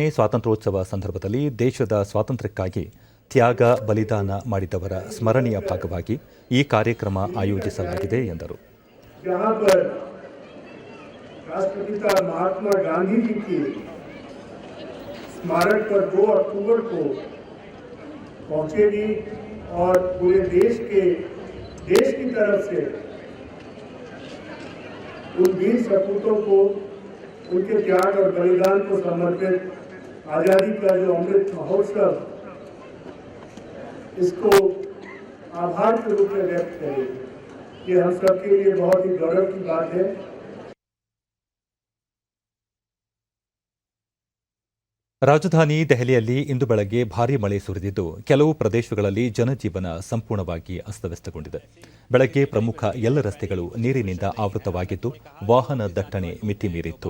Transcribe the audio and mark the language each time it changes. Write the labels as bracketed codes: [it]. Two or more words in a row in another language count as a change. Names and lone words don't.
[kn] ಸ್ವಾತಂತ್ರ್ಯೋತ್ಸವ ಸಂದರ್ಭದಲ್ಲಿ ದೇಶದ ಸ್ವಾತಂತ್ರ್ಯಕ್ಕಾಗಿ ತ್ಯಾಗ ಬಲಿದಾನ ಮಾಡಿದವರ ಸ್ಮರಣೆಯ ಭಾಗವಾಗಿ ಈ ಕಾರ್ಯಕ್ರಮ ಆಯೋಜಿಸಲಾಗಿದೆ ಎಂದರು. [hi] राष्ट्रपिता महात्मा गांधी जी की स्मारक पर 2 अक्टूबर को पहुंचेगी और पूरे देश की तरफ से उन वीर सपूतों को उनके त्याग और बलिदान को समर्पित आज़ादी का जो अमृत महोत्सव इसको आभार के रूप में व्यक्त करेगी. ये हम सबके लिए बहुत ही गौरव की बात है. [kn] ರಾಜಧಾನಿ ದೆಹಲಿಯಲ್ಲಿ ಇಂದು ಬೆಳಗ್ಗೆ ಭಾರೀ ಮಳೆ ಸುರಿದಿದ್ದು ಕೆಲವು ಪ್ರದೇಶಗಳಲ್ಲಿ ಜನಜೀವನ ಸಂಪೂರ್ಣವಾಗಿ ಅಸ್ತವ್ಯಸ್ತಗೊಂಡಿದೆ. ಬೆಳಗ್ಗೆ ಪ್ರಮುಖ ಎಲ್ಲ ರಸ್ತೆಗಳು ನೀರಿನಿಂದ ಆವೃತವಾಗಿದ್ದು ವಾಹನ ದಟ್ಟಣೆ ಮಿತಿ ಮೀರಿತ್ತು.